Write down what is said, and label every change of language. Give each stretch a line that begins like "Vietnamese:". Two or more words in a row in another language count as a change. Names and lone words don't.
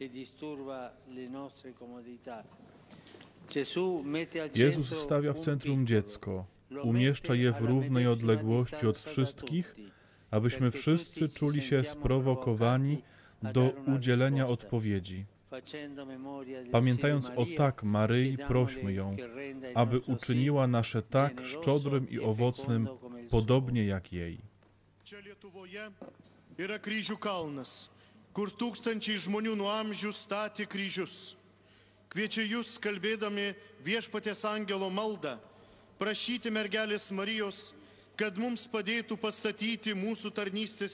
Polish: Jezus stawia w centrum dziecko, umieszcza je w równej odległości od wszystkich, abyśmy wszyscy czuli się sprowokowani do udzielenia odpowiedzi. Pamiętając o tak Maryi, prośmy ją, aby uczyniła nasze tak szczodrym i owocnym, podobnie jak jej.
Lithuanian: Yra kryžių kalnas, kur tūkstančiai žmonių nuo amžių statė kryžius. Kviečia jūs, kalbėdami viešpaties angelo maldą, prašyti mergelės Marijos, kad mums padėtų pastatyti mūsų tarnystės